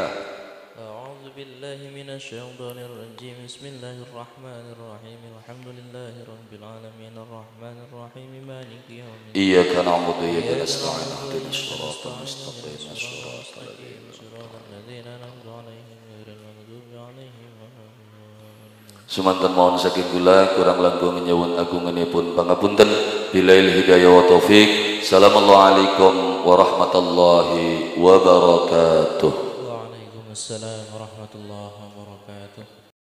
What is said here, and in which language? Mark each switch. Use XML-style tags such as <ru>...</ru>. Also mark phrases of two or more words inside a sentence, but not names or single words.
<ar>أعوذ بالله من الشيطان الرجيم بسم الله الرحمن الرحيم الحمد لله رب العالمين الرحمن الرحيم مالك يوم الدين إياك نعبد وإياك نستعين اهدنا الصراط المستقيم صراط الذين أنعمت عليهم غير المغضوب عليهم ولا الضالين.</ar> <jv>Semanten mohon saking kula kurang langkung nyuwun agungenipun pangapunten.</jv> <ar>بالله الهداية والتوفيق. السلام عليكم ورحمة الله وبركاته. وعليكم السلام ورحمة الله وبركاته.</ar>